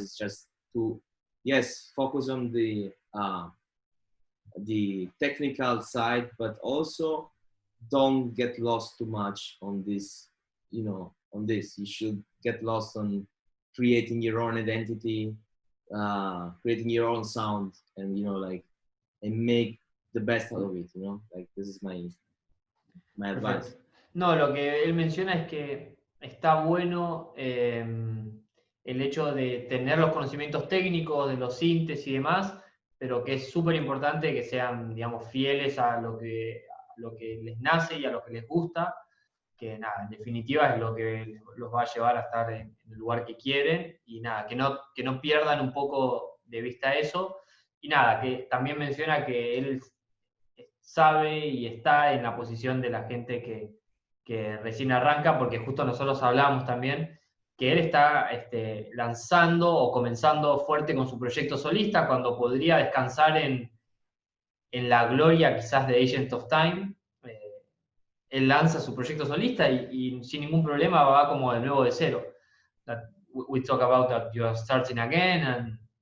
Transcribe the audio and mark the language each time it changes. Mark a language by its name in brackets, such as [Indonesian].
[English] It's just to, yes, focus on the technical side, but also don't get lost too much on this. You know, on this, you should get lost on creating your own identity, creating your own sound, and you know, like, and make the best out of it. You know, like, this is my advice. [Spanish] Perfecto. No, lo que él menciona es que está bueno el hecho de tener los conocimientos técnicos de los sintes y demás, pero que es súper importante que sean, digamos, fieles a lo que les nace y a lo que les gusta, que nada, en definitiva es lo que los va a llevar a estar en el lugar que quieren, y nada, que no pierdan un poco de vista eso. Y nada, que también menciona que él sabe y está en la posición de la gente que recién arranca, porque justo nosotros hablábamos también que él está lanzando o comenzando fuerte con su proyecto solista, cuando podría descansar en la gloria quizás de Agent of Time. Él lanza su proyecto solista y sin ningún problema va como de nuevo de cero. [English] That we talk about that you are starting again and